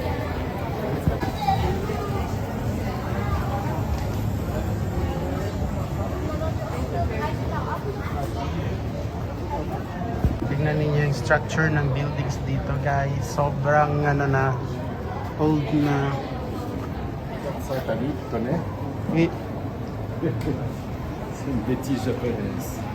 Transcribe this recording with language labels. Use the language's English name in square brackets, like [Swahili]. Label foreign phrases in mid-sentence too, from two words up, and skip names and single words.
[Filipino] Tingnan ninyo yung structure ng buildings dito, guys. Sobrang old na. [French] Ça, t'as vu, tu connais? Oui. C'est une bêtise japonaise.